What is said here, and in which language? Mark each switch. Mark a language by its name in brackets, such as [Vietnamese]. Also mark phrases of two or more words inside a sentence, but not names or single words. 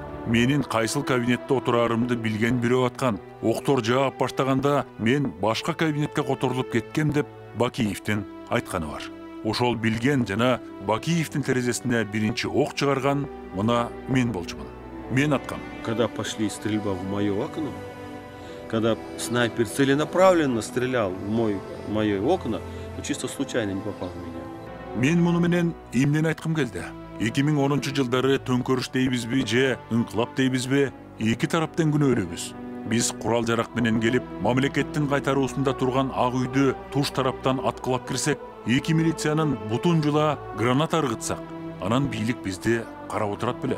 [Kyrgyz] Менин кайсыл кабинетте отурарымды билген бирөө аткан. Октор жаап баштаганда мен башка кабинетке которулуп кеткем деп Бакиевдин айтканы бар. Ошол билген жана Бакиевдин терезесине биринчи ок чыгарган мына мен болчумун. Мен аткам. [Russian] Когда пошли стрельба в мое окно, когда снайпер целенаправленно стрелял в мое окно, то чисто случайно не попал в меня. [Kyrgyz] Мен муну менен эмнени айткым келди? 2010-жылдары төңкөрүш дейбизби же ыңкылап дейбизби? Эки тараптан күнөөлүүбүз. Биз курал жарак менен келип, мамлекеттин кайтаруусунда турган Ак үйдү туш тараптан аткылап кирсек, 2 милициянын бутун жула граната ыргытсак, анан бийлик бизди карап отурат беле?